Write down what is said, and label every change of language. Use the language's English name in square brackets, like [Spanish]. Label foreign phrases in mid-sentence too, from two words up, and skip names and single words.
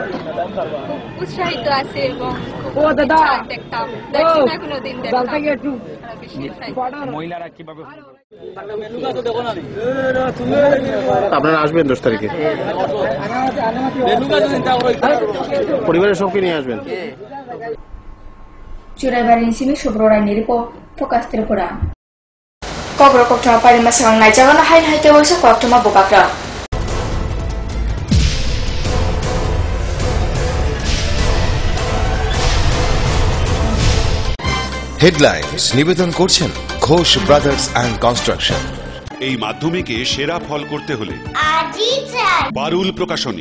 [Bangla] উৎসাহিত আছে এবং ও দাদা দেখতাম দেখছি না কোনোদিন দেখতাম মহিলারা কিভাবে আপনারা আসবেন 10 তারিখে পরিবারের সবকে নিয়ে আসবেন [Kok Borok] Churaibarin simi Shubrorai ni report Focus Tripura. Kogro Koktoma Pari Masang Naijagana Hain Haite Wasa Koktoma Bukakra. [Bangla] হেডলাইন্স নিবেদন করছেন ঘোষ ব্রাদার্স অ্যান্ড কনস্ট্রাকশন। এই মাধ্যমিকে সেরা ফল করতে হলে বারুল প্রকাশনী।